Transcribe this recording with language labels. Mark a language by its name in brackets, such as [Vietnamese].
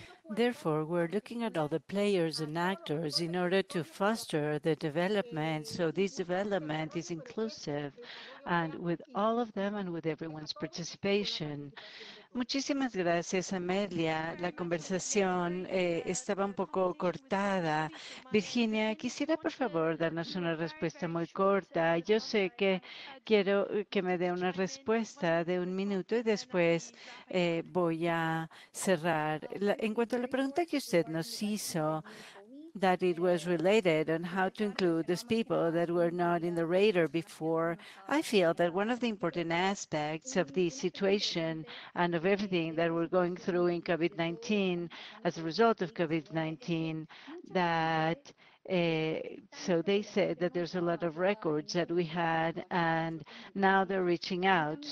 [English] Therefore, we're looking at all the players and actors in order to foster the development. So this development is inclusive and with all of them and with everyone's participation. [Spanish] Muchísimas gracias, Amelia. La conversación estaba un poco cortada. Virginia, quisiera por favor darnos una respuesta muy corta. Yo sé que quiero que me dé una respuesta de 1 minuto y después voy a cerrar. En cuanto a la pregunta que usted nos hizo, [English] that it was related on how to include those people that were not in the radar before. I feel that one of the important aspects of this situation and of everything that we're going through in COVID-19 as a result of COVID-19, that so they said that there's a lot of records that we had, and now they're reaching out.